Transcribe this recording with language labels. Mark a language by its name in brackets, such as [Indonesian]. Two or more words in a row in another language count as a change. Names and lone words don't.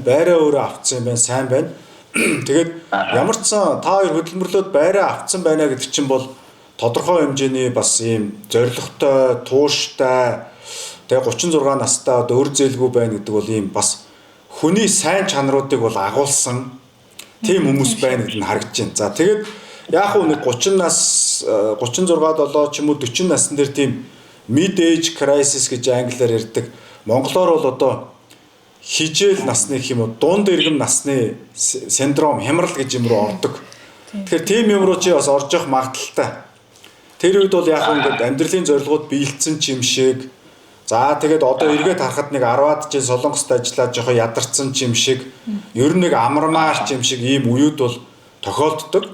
[Mongolian] Байраа өөрөө авцсан юм байна, сайн байна. Тэгээд ямар ч сан та хоёр хөдөлмөрлөд байраа авцсан байна гэдэг чинь бол тодорхой хэмжээний бас ийм зоригтой, тууштай тэгээ 36 настай одоо өөр зээлгүй байна гэдэг бол ийм бас хүний сайн чанаруудыг бол агуулсан тийм хүмүүс байна гэдэг нь харагдаж байна. За тэгээд яг уу нэг 30 нас 36 7 ч юм уу 40 насны дээр тийм [English] mid age crisis [Mongolian] гэж англиар ярьдаг. Монголоор бол одоо хижээл насны гэх юм уу дунд иргэм насны синдром хямрал гэж юм руу ордог. Тэгэхээр тийм юм руу чи бас орж явах магадaltaй. Тэр үед бол яг ингээд амьдралын зорилгууд биелсэн ч юм шиг. За тэгээд одоо эргээд харахад нэг 10-аад жил солонгост ажиллаад жоохон ядарсан ч юм шиг, ер нь нэг амармаар ч юм шиг ийм үеуд бол тохиолддог.